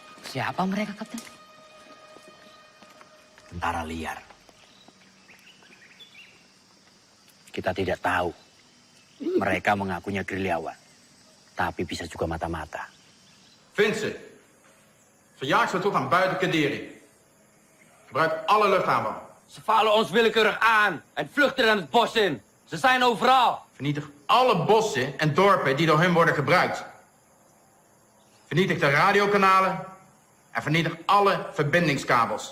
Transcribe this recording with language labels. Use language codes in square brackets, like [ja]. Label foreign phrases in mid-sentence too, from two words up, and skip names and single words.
[id] Siapa mereka, Kapten? Tentara liar. Kita tidak tahu. Mereka mengakunya gerilyawan. Tapi bisa juga mata-mata. [nl] Vincent, verjaag ze tot aan buiten Kaderi. Gebruik alle luchtaanvallen. Ze vallen ons willekeurig aan en vluchten aan het bos in. Ze zijn overal. Vernietig alle bossen en dorpen die door hun worden gebruikt. Vernietig de radiokanalen en vernietig alle verbindingskabels.